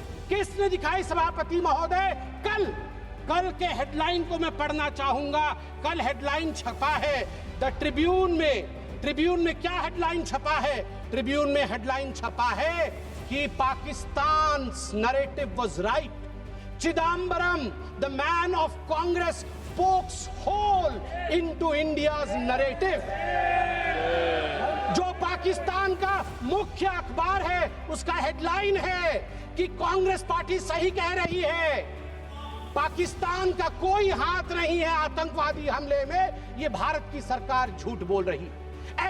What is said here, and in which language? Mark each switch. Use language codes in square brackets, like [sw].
[hi] किसने दिखाई सभापति महोदय? कल के हेडलाइन को मैं पढ़ना चाहूंगा। कल हेडलाइन छपा है द ट्रिब्यून में क्या हेडलाइन छपा है? ट्रिब्यून में हेडलाइन छपा है कि Pakistan [en] Narrative was right. Chidambaram, the man of Congress, pokes hole into India's narrative. [hi] जो पाकिस्तान का मुख्य अखबार है, उसका हेडलाइन है कि कांग्रेस पार्टी सही कह रही है, पाकिस्तान का कोई हाथ नहीं है आतंकवादी हमले में, ये भारत की सरकार झूठ बोल रही है।